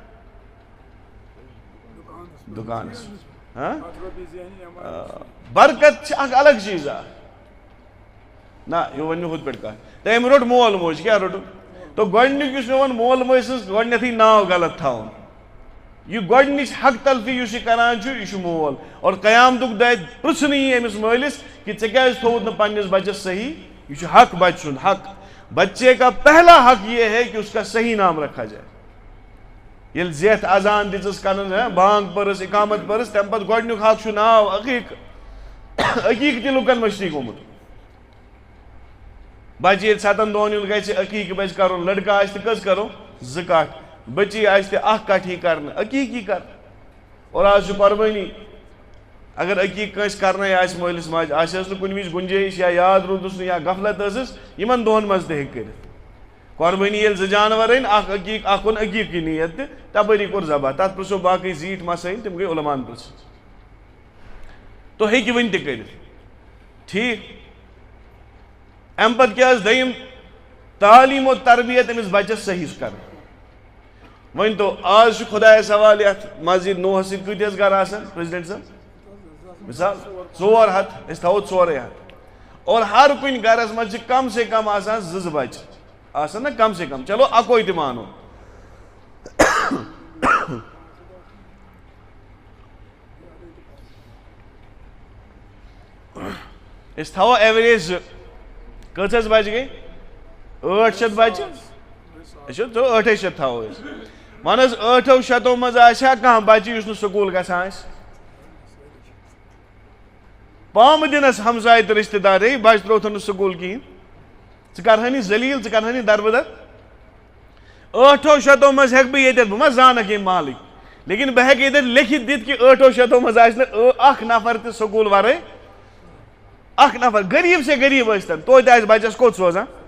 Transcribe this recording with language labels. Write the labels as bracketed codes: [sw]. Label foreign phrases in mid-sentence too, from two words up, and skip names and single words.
[ks] دُکانس برکت چھِ اکھ الگ چیٖزا نہ یہِ ووٚن مےٚ ہُتھ پٲٹھۍ کتھ تہٕ أمۍ روٚٹ مول موج کیٛاہ روٚٹُن تو گۄڈٕنیُک یُس مےٚ ووٚن مول موج سٕنٛز گۄڈٕنیتھٕے ناو غلط تھاوُن یہِ گۄڈٕنِچ حق تلفی یُس یہِ کران چھُ یہِ چھُ مول اور قیامتُک دۄہ پرژھنہٕ یی أمِس مٲلِس کہ ژےٚ کیٛازِ تھووُتھ نہٕ پننِس بچس صحیح یہ چھُ حق بچہ سُنٛد حق [ur] بچے کا پہلا حق یہ ہے کہ اس کا صحیح نام رکھا جائے [ks] ییٚلہِ زیٹھ اذان دِژٕس کرن بانگ پٔرٕس اقامت پٔرٕس تمہِ پتہٕ گۄڈٕنیُک حق چھُ ناو عقیٖق عقیٖق تہِ لُکن مٔشتٕے گوٚمُت بچہِ ییٚلہِ 7 دۄہن ہُنٛد گژھِ عقیٖق پزِ کرُن لڑکہٕ آسہِ تہٕ کٔژ کرو 2 کٹھ بچی آسہِ تہِ 1 کٹھ یی کرنہٕ عقیٖق یی کرنہٕ اور آز چھُ قۄربٲنی اگر عقیٖق کٲنٛسہِ کرنے آسہِ مٲلِس ماجہِ آسٮ۪س نہٕ کُنہِ وِزِ گُنجٲیِش یا یاد روٗدُس نہٕ یا غفلت ٲسٕس یِمن دۄہن منٛز تہِ ہیٚکہِ کٔرِتھ قربانی یل ز جانور اکن عقیقی نیت تپری کور ذبح تک پرسو باقی زیٹھ مسائل تم گئی علمان پرس تو ہیکہ ون تہ کرت ٹھیک ام پتہ کیا دیم تعلیم و تربیت امس بچس صحیح کر ون تو آج خدایس سوال یت مسجد نوحس ست کتس گر آسان پریزیڈنٹ صاحب مثال 400 اس تھو 400 اور ہر کن گرس مز [ur] کم سے کم [ks] آسان زٕ بچہ آسان نا [ur] کم سے کم [ks] چلو اکوئی تہ مانو اس تھو ایوریج کتس بچ گئی 800 بچہ چلو 800 تھو ون 800 مز آسیا کھانا بچہ اس سکول گژھان پام دنس ہمسائے تو رشتہ دار بچہ تروتھن سکول کہین ژٕ کرہانی ذلیل ژٕ کرہانی دربدر 800 مز ہیک بہ یتھ بہ ما زانک یم محلک لیکن بہ ہیک یتھ لکھت دت کہ 800 مز آس اخ نفر تہ سکول ورے اخ نفر غریب سے غریب ٲسۍتن توتہِ آسہِ بچس کوٚت سوزان